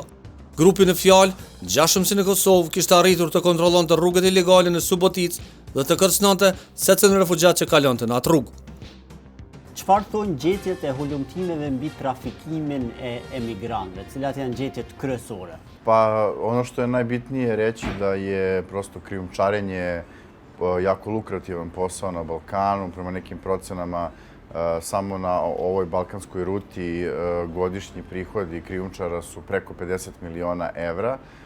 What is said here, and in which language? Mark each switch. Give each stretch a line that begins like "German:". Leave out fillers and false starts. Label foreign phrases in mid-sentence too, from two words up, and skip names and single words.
Albanian: Grupi në fjalë, gjashëmsi në Kosovë, kishte arritur të kontrollonte rrugët ilegale në Subotic dhe të kërcënonte secilin refugjat që kalonte në atë rrugë. Çfarë thonë gjetjet e hulumtimeve mbi trafikimin e emigrantëve, cilat janë gjetjet kryesore?
Serbian: Pa, ono što je najbitnije reći da je prosto krijumčarenje jako lukrativan posao na Balkanu, prema nekim procenama samo na ovoj balkanskoj ruti godišnji prihodi krijumčara su preko 50 miliona evra.